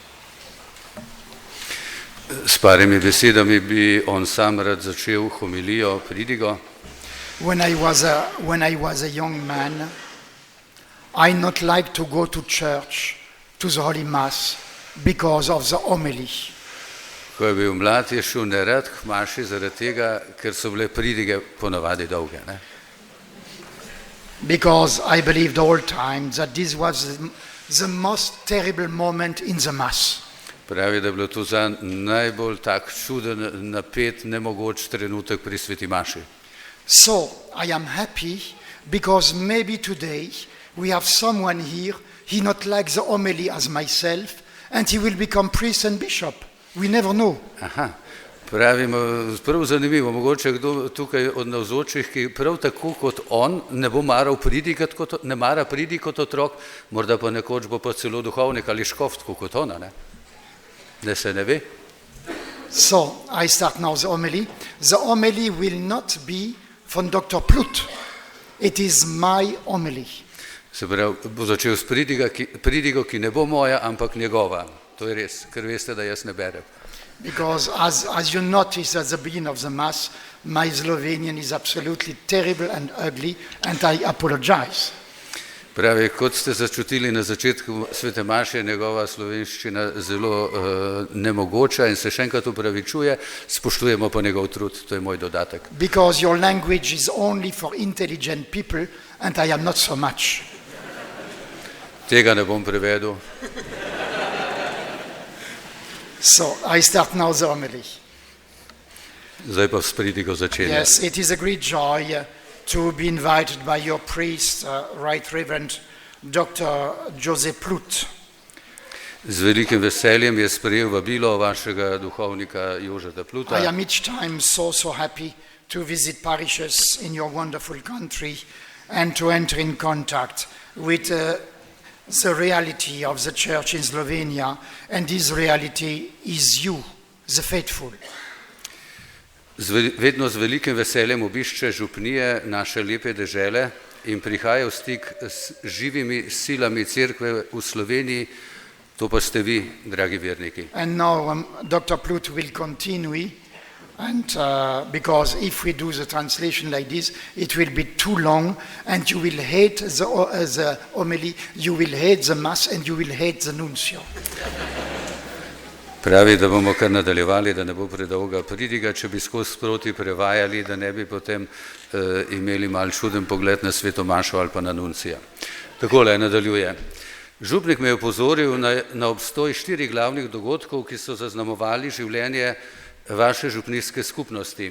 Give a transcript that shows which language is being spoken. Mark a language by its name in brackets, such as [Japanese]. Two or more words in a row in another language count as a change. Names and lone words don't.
[Slovenian] S parimi besedami bi on sam rad začel homilijo, pridigo. [English] When I was a young man, I not like to go to church, to the Holy Mass, because of the homily. [Slovenian] Ko je bil mlad, je šel nerad k maši zaradi tega, ker so bile pridige ponavadi dolge. Ne? [English] Because I believed all time that this was the most terrible moment in the Mass. [Slovenian] Pravi, da je bilo to za najbolj tak čuden, napet, nemogoč trenutek pri sveti maši. [English] So I am happy because maybe today we have someone here, he not like the homily as myself, and he will become priest and bishop. We never know. [Slovenian] Aha, pravimo, prav zanimivo, mogoče kdo tukaj od navzočih, ki prav tako kot on ne bo maral pridigat, ne mara pridi kot otrok, morda pa nekoč bo pa celo duhovnik ali škof, tako kot ona, ne? Ne se ne ve. [English] So I start now the homily. The homily will not be from Dr. Plut. It is my homily. [Slovenian] Se pravi, bo začel s pridigo, ki ne bo moja, ampak njegova. To je res, ker veste, da jaz ne berem. [English] Because as you notice at the beginning of the Mass, my Slovenian is absolutely terrible and ugly, and I apologize. [Slovenian] Pravi, kot ste začutili na začetku svete maše, je njegova slovenščina zelo nemogoča in se še enkrat upravičuje, spoštujemo pa njegov trud, to je moj dodatek. [English] Because your language is only for intelligent people, and I am not so much. [Slovenian] Tega ne bom prevedel. [English] So I start now the homily. [Slovenian] Zdaj pa s pridigo začenjam. [English] Yes, it is a great joy to be invited by your priest, Right Reverend Dr. Joseph Plut. [Slovenian] Z velikim veseljem je sprejel vabilo vašega duhovnika Jožeta Pluta. [English] I am each time so happy to visit parishes in your wonderful country and to enter in contact with the reality of the church in Slovenia, and this reality is you, the faithful. [Slovenian] Vedno z velikim veseljem obišče župnije naše lepe dežele in prihaja v stik s živimi silami cerkve v Sloveniji, to pa ste vi, dragi verniki. [English] And now Dr. Plut will continue, and because if we do the translation like this, it will be too long, and you will hate the homily, you will hate the Mass, and you will hate the nuncio. [Slovenian] Pravi, da bomo kar nadaljevali, da ne bo predolga pridiga, če bi skozi sproti prevajali, da ne bi potem imeli mal čuden pogled na sveto mašo ali pa na nuncija. Takole nadaljuje. Župnik me je opozoril na obstoj 4 glavnih dogodkov, ki so zaznamovali življenje vaše župnijske skupnosti.